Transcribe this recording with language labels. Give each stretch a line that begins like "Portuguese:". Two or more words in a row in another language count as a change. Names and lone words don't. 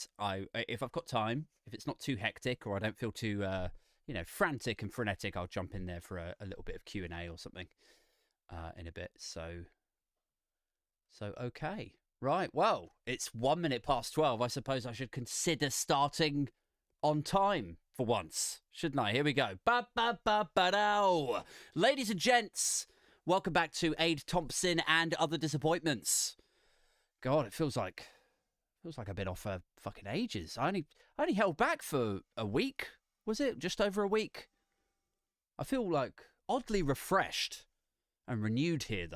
English: If I've got time, if it's not too hectic or I don't feel too, frantic and frenetic, I'll jump in there for a little bit of Q&A or something in a bit. So okay, right. Well, it's 1 minute past 12. I suppose I should consider starting on time for once, shouldn't I? Here we go. Ba-ba-ba-ba-dow. Ladies and gents, welcome back to Thompsin and Other Disappointments. God, it feels like I've been off for fucking ages. I only held back for a week. Was it just over a week? I feel like oddly refreshed and renewed here, though.